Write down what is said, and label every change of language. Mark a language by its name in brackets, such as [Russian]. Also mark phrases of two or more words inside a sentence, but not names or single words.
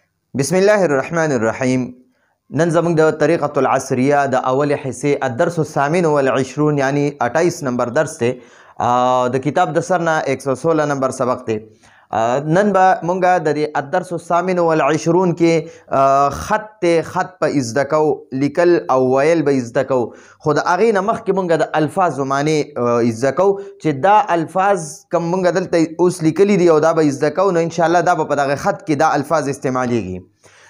[Arabic] بسم الله الرحمن الرحیم. [Pashto] نن زموږ د طریقة العصریه د اول حصے [Arabic] الدرس الثامن والعشرون [Pashto] یعنی 28 نمبر درس ته د کتاب د سر نه 116 نمبر سبق ته. نن به مونږ د [Arabic] الدرس الثامن والعشرون [Pashto] کې خط په ازده کو، لیکل او ویل به ازده کو، خو د هغې نه مخکې مونږ د الفاظو معنی ازده کو چې دا الفاظ کوم مونږ دلته اوس لیکلي دي او دا به ازده کو، نو انشاءالله دا به په دغه خط کې دا الفاظ استعمالیږي.